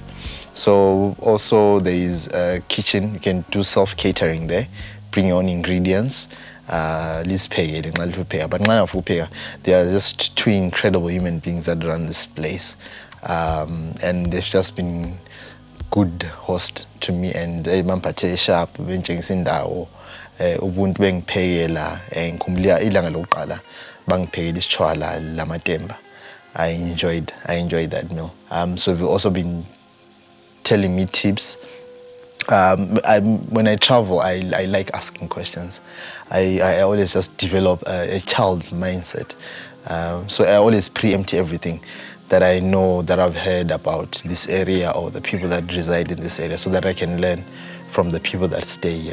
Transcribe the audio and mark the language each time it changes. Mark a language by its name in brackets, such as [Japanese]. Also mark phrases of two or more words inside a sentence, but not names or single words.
[English] So also there is a kitchen. You can do self-catering there, bring your own ingredients. But there are just 2 incredible human beings that run this place, and they've just been good host to me. [North Ndebele] And ubuntu bengiphekela ngikhumbula ilanga lokuqala bangiphekela isitshwala lamatemba. [English] I enjoyed that meal. So we've also been telling me tips. When I travel, I like asking questions. I always just develop a child's mindset. So I always preempt everything that I know, that I've heard about this area or the people that reside in this area, so that I can learn from the people that stay.